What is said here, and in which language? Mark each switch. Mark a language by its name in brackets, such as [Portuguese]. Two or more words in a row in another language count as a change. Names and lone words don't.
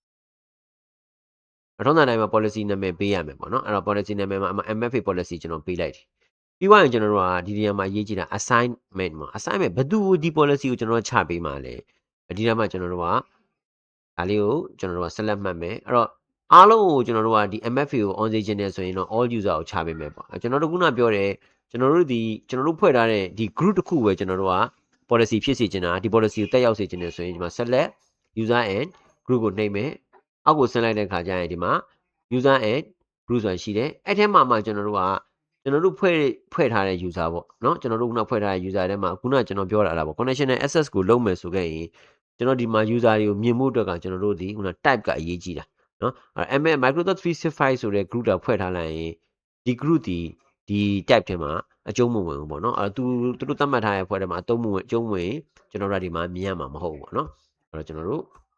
[Burmese] အထုံးတိုင်းမှာ policy နာမည်ပေးရမယ်ပေါ့နော်အဲ့တော့ policy နာမည်မှာ [English] MFA policy [Burmese] ကျွန်တော်ပေးလိုက်တယ်ပြီးသွားရင်ကျွန်တော်တို့ကဒီနေရာမှာရေးကြည့်တာ assignment မှာ assignment ဘယ်သူဒီ policy ကိုကျွန်တော်တို့ချပေးမှာလဲဒီနေရာမှာကျွန်တော်တို့ကဒါလေးကိုကျွန်တော်တို့က select မှတ်မယ်အဲ့တော့အားလုံးကိုကျွန်တော်တို့က ဒီ MFA ကို on စေချင်တယ်ဆိုရင်တော့ [English] all user [Burmese] ကိုချပေးမယ်ပေါ့ကျွန်တော်တို့ခုနပြောတယ်ကျွန်တော်တို့ဖွဲ့ထားတဲ့ဒီ group တစ်ခုပဲကျွန်တော်တို့က policy ဖြစ်စေချင်တာဒီ policy ကိုတက်ရောက်စေချင်တယ်ဆိုရင်ဒီမှာ [English] select user and [Burmese] group ကိုနှိပ်မယ်အောက်ကိုဆင်းလိုက်တဲ့ခါကျရင်ဒီမှာ [English] user and group [Burmese] ဆိုတာရှိတယ်အဲ့ထဲမှာကျွန်တော်တို့ဖွဲ့ထားတဲ့ user ပေါ့เนาะကျွန်တော်တို့ခုနဖွဲ့ထားတဲ့ user ထဲမှာခုနကျွန်တော်ပြောတာပေါ့ [English] conditional access [Burmese] ကိုလုပ်မယ်ဆိုခဲ့ရင်ကျွန်တော်ဒီမှာ user တွေကိုမြင်မှုအတွက်ကကျွန်တော်တို့ဒီခုန type ကအရေးကြီးတာเนาะအဲ့ Microsoft 365ဆိုတဲ့ group တာဖွဲ့ထားလိုက်ရင်ဒီ group ဒီ type ထဲမှာအကျုံးမဝင်ဘူးပေါ့เนาะအဲ့သူတို့သတ်မှတ်ထားတဲ့ဖွဲ့ထဲမှာအကျုံးဝင်ကျွန်တော်တို့ဒီမှာမြင်ရမှာမဟုတ်ဘူးပေါ့เนาะအဲ့တော့ကျွန်တော်တို့